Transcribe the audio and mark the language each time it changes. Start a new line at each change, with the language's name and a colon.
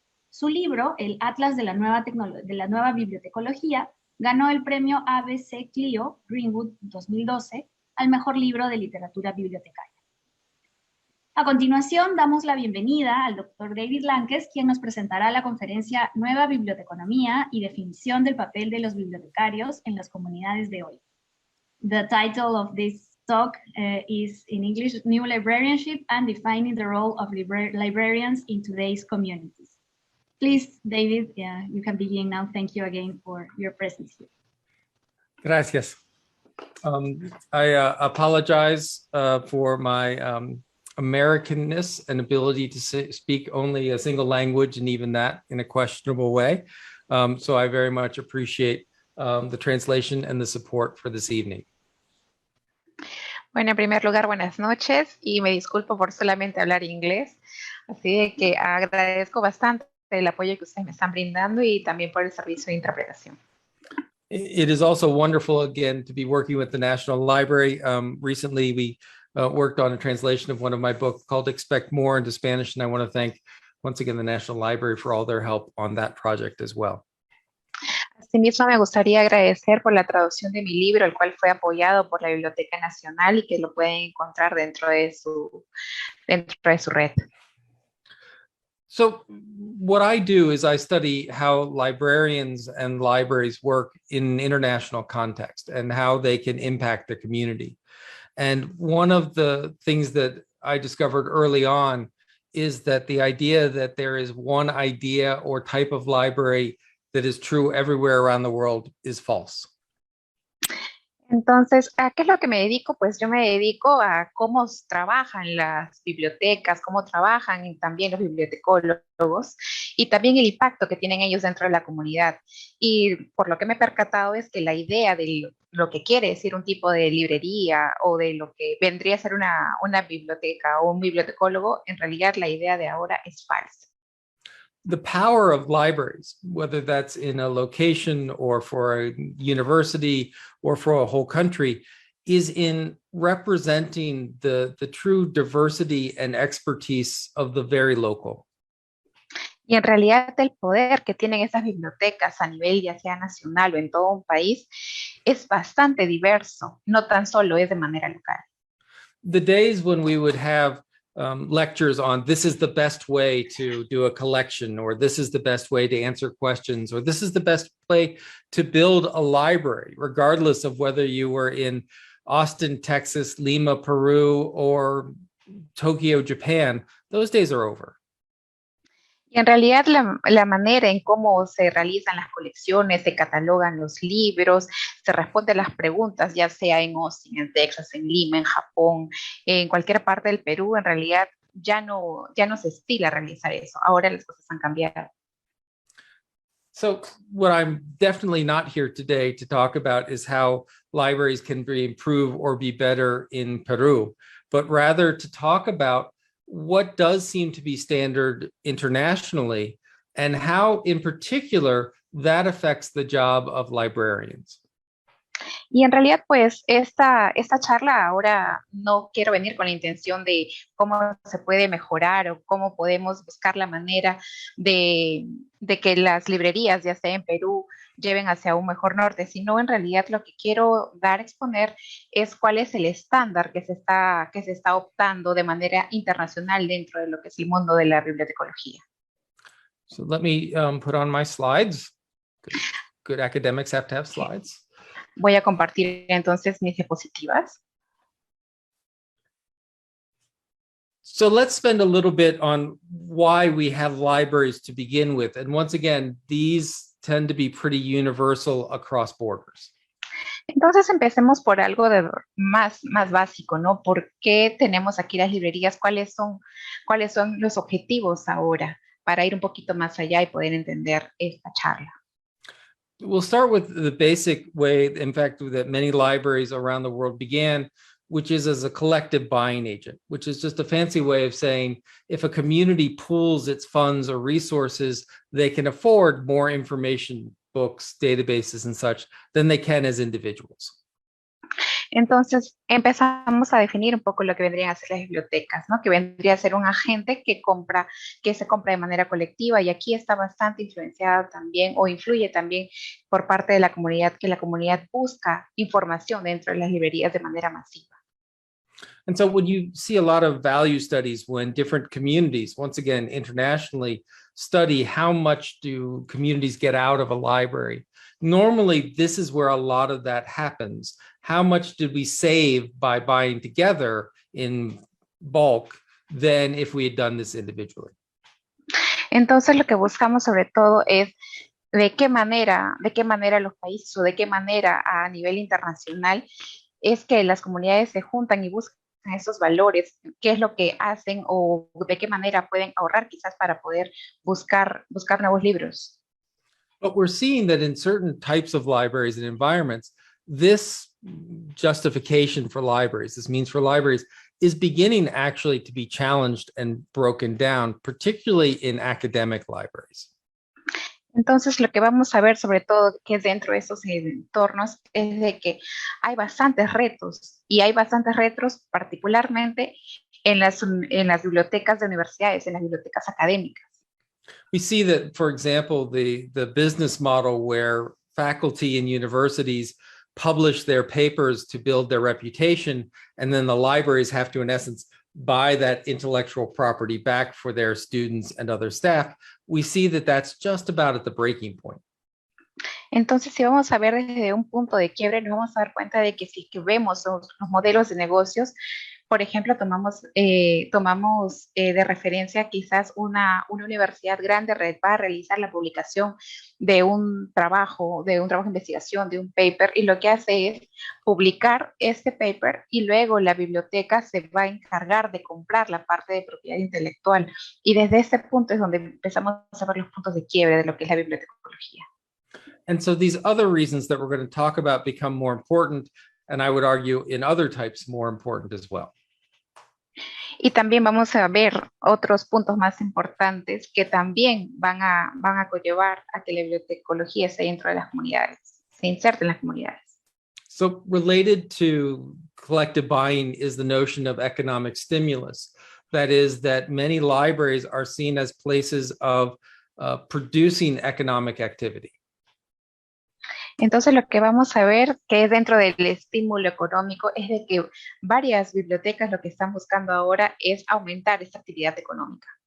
Spanish: Su libro, El Atlas de la Nueva Bibliotecología, ganó el premio ABC Clio Greenwood 2012 al mejor libro de literatura bibliotecaria. A continuación, damos la bienvenida al Dr. David Lankes, quien nos presentará la conferencia Nueva Biblioteconomía y definición del papel de los bibliotecarios en las comunidades de hoy.
English: The title of this talk is in English, New Librarianship and Defining the Role of Librarians in Today's Communities. Please, David, you can begin now. Thank you again for your presence here.
Spanish: Gracias.
English: I apologize for my Americanness and ability to speak only a single language, and even that in a questionable way. So I very much appreciate the translation and the support for this evening.
Spanish: Bueno, en primer lugar, buenas noches y me disculpo por solamente hablar inglés. Así de que agradezco bastante el apoyo que ustedes me están brindando y también por el servicio de interpretación.
English: It is also wonderful again to be working with the National Library. Recently, we worked on a translation of one of my books called Expect More into Spanish, and I want to thank once again the National Library for all their help on that project as well.
Spanish: Asimismo, me gustaría agradecer por la traducción de mi libro, el cual fue apoyado por la Biblioteca Nacional y que lo pueden encontrar dentro de su red.
English: So what I do is I study how librarians and libraries work in an international context and how they can impact the community. And one of the things that I discovered early on is that the idea that there is one idea or type of library that is true everywhere around the world is false.
Spanish: Entonces, ¿a qué es lo que me dedico? Pues yo me dedico a cómo trabajan las bibliotecas, cómo trabajan y también los bibliotecólogos y también el impacto que tienen ellos dentro de la comunidad. Y por lo que me he percatado es que la idea de lo que quiere decir un tipo de librería o de lo que vendría a ser una biblioteca o un bibliotecólogo, en realidad la idea de ahora es falsa.
English: The power of libraries, whether that's in a location or for a university or for a whole country, is in representing the true diversity and expertise of the very local.
Spanish: Y en realidad el poder que tienen esas bibliotecas a nivel ya sea nacional o en todo un país es bastante diverso, no tan solo es de manera local.
English: The days when we would have lectures on this is the best way to do a collection, or this is the best way to answer questions, or this is the best way to build a library, regardless of whether you were in Austin, Texas, Lima, Peru, or Tokyo, Japan. Those days are over.
Spanish: Y en realidad la manera en cómo se realizan las colecciones, se catalogan los libros, se responden las preguntas, ya sea en Austin, en Texas, en Lima, en Japón, en cualquier parte del Perú, en realidad ya no se estila realizar eso. Ahora las cosas han cambiado.
English: So what I'm definitely not here today to talk about is how libraries can be improved or be better in Peru, but rather to talk about what does seem to be standard internationally and how in particular that affects the job of librarians.
Spanish: Y en realidad, pues, esta charla ahora no quiero venir con la intención de cómo se puede mejorar o cómo podemos buscar la manera de que las librerías, ya sea en Perú, lleven hacia un mejor norte, sino en realidad lo que quiero dar a exponer es cuál es el estándar que se está optando de manera internacional dentro de lo que es el mundo de la bibliotecología.
English: So let me put on my slides. Good academics have to have slides.
Spanish: Voy a compartir entonces mis diapositivas.
English: So let's spend a little bit on why we have libraries to begin with. And once again, these tend to be pretty universal across borders.
Spanish: Entonces empecemos por algo más básico, ¿no? ¿Por qué tenemos aquí las librerías? ¿Cuáles son los objetivos ahora? Para ir un poquito más allá y poder entender esta charla.
English: We'll start with the basic way, in fact, that many libraries around the world began, which is as a collective buying agent, which is just a fancy way of saying if a community pools its funds or resources, they can afford more information, books, databases, and such than they can as individuals.
Spanish: Entonces empezamos a definir un poco lo que vendrían a ser las bibliotecas, ¿no? Que vendría a ser un agente que se compra de manera colectiva, y aquí está bastante influenciada también o influye también por parte de la comunidad, que la comunidad busca información dentro de las librerías de manera masiva.
English: And so when you see a lot of value studies, when different communities, once again, internationally, study how much do communities get out of a library, normally this is where a lot of that happens. How much did we save by buying together in bulk than if we had done this individually?
Spanish: Entonces lo que buscamos sobre todo es de qué manera los países o de qué manera a nivel internacional es que las comunidades se juntan y buscan esos valores, qué es lo que hacen o de qué manera pueden ahorrar quizás para poder buscar nuevos libros.
English: But we're seeing that in certain types of libraries and environments, this justification for libraries, this means for libraries, is beginning actually to be challenged and broken down, particularly in academic libraries.
Spanish: Entonces, lo que vamos a ver sobre todo que es dentro de esos entornos es de que hay bastantes retos, y hay bastantes retos particularmente en las bibliotecas de universidades, en las bibliotecas académicas.
English: We see that, for example, the business model where faculty in universities publish their papers to build their reputation, and then the libraries have to, in essence, buy that intellectual property back for their students and other staff. We see that that's just about at the breaking point.
Spanish: Entonces, si vamos a ver desde un punto de quiebre, nos vamos a dar cuenta de que si que vemos los modelos de negocios, por ejemplo, tomamos de referencia quizás una universidad grande va a realizar la publicación de un trabajo de investigación, de un paper, y lo que hace es publicar este paper, y luego la biblioteca se va a encargar de comprar la parte de propiedad intelectual. Y desde ese punto es donde empezamos a ver los puntos de quiebre de lo que es la bibliotecología.
English: And so these other reasons that we're going to talk about become more important, and I would argue in other types more important as well.
Spanish: Y también vamos a ver otros puntos más importantes que también van a conllevar a que la bibliotecología esté dentro de las comunidades, se inserte en las comunidades.
English: So related to collective buying is the notion of economic stimulus. That is, that many libraries are seen as places of producing economic activity.
Spanish: Entonces lo que vamos a ver que es dentro del estímulo económico es de que varias bibliotecas lo que están buscando ahora es aumentar esta actividad económica.